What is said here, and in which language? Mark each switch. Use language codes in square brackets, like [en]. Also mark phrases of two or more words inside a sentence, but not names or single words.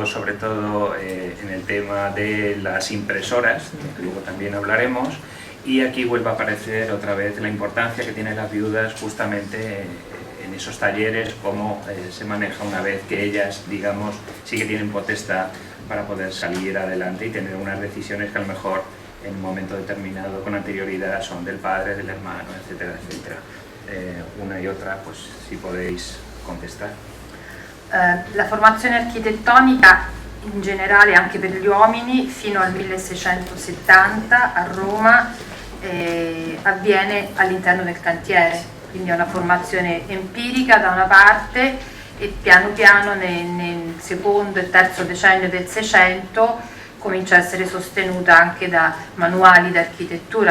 [es] sobre todo en el tema de las impresoras, que luego también hablaremos, y aquí vuelve a aparecer otra vez la importancia que tienen las viudas justamente en esos talleres, cómo se maneja una vez que ellas, digamos, sí que tienen potestad para poder salir adelante y tener unas decisiones que a lo mejor en un momento determinado con anterioridad son del padre, del hermano, etcétera, etcétera. Una y otra, pues si podéis contestar. [it] La formazione architettonica in generale anche per gli uomini fino al 1670 a Roma avviene all'interno del cantiere, quindi è una formazione empirica da una parte e piano piano nel secondo e terzo decennio del Seicento comincia a essere sostenuta anche da manuali d'architettura.